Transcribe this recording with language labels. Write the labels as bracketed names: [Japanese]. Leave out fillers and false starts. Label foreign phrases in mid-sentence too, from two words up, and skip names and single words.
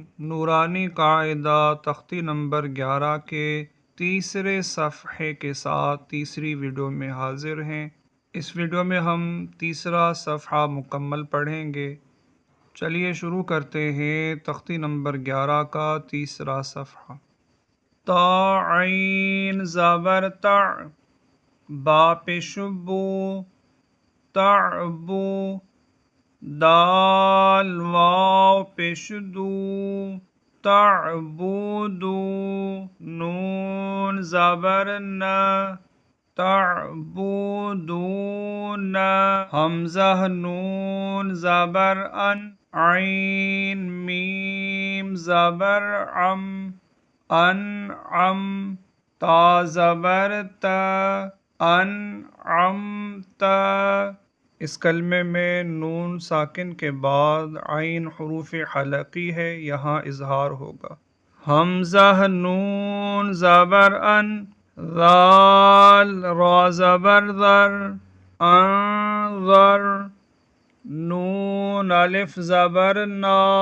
[Urdu] نورانی قاعدہ تختی نمبر 11 کے تیسرے صفحے کے ساتھ تیسری ویڈیو میں حاضر ہیں۔ اس ویڈیو میں ہم تیسرا صفحہ مکمل پڑھیں گے۔ چلیے شروع کرتے ہیں تختی نمبر 11 کا تیسرا صفحہ۔ تا عین زبر تع، با پیش بو، تعبو، دال واو پیش دو، تعبدو، نون زبر ن، تعبدون، حمزہ نون زبر ان، عین میم زبر عم، انعم، تا زبر تا، انعمت۔ اس کلمے میں نون ساکن کے بعد عین حروف حلقی ہے، یہاں اظہار ہوگا۔ حمزہ نون زبر ان، ذال را زبر ذر، انظر، نون الف زبر نا،